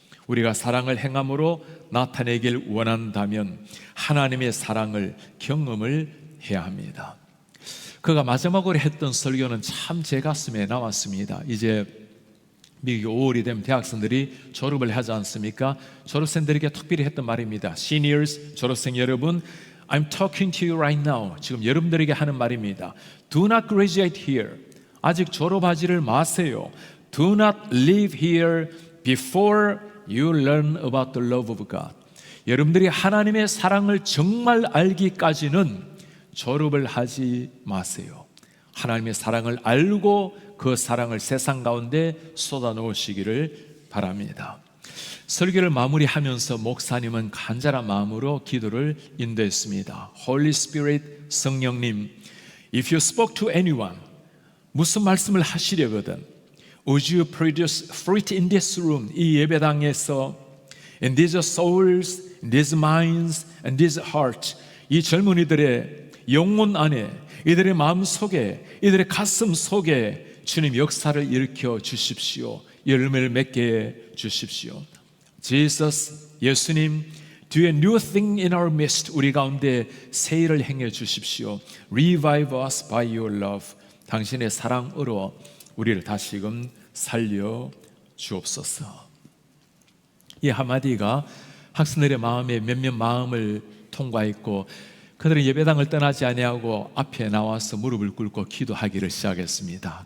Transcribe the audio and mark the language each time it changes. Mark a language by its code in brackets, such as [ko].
[ko] 우리가 사랑을 행함으로 나타내길 원한다면 하나님의 사랑을 경험을 해야 합니다. 그가 마지막으로 했던 설교는 참 제 가슴에 남았습니다. 이제 미국이 5월이 되면 대학생들이 졸업을 하지 않습니까? 졸업생들에게 특별히 했던 말입니다. [en] Seniors, [ko] 졸업생 여러분, [en] I'm talking to you right now. [ko] 지금 여러분들에게 하는 말입니다. [en] Do not graduate here. [ko] 아직 졸업하지를 마세요. [en] Do not leave here before you learn about the love of God. [ko] 여러분들이 하나님의 사랑을 정말 알기까지는 졸업을 하지 마세요. 하나님의 사랑을 알고 그 사랑을 세상 가운데 쏟아 놓으시기를 바랍니다. 설교를 마무리하면서 목사님은 간절한 마음으로 기도를 인도했습니다. [en] Holy Spirit, [ko] 성령님, [en] If you spoke to anyone, [ko] 무슨 말씀을 하시려거든 [en] Would you produce fruit in this room, [ko] 이 예배당에서 [en] In these souls, in these minds, and these hearts, [ko] 이 젊은이들의 영혼 안에, 이들의 마음 속에, 이들의 가슴 속에 주님 역사를 일으켜 주십시오. 열매를 맺게 해 주십시오. [en] Jesus, [ko] 예수님, [en] do a new thing in our midst. [ko] 우리 가운데 새 일을 행해 주십시오. [en] Revive us by your love. [ko] 당신의 사랑으로 우리를 다시금 살려 주옵소서. 이 한마디가 학생들의 마음에 몇몇 마음을 통과했고 그들은 예배당을 떠나지 아니하고 앞에 나와서 무릎을 꿇고 기도하기를 시작했습니다.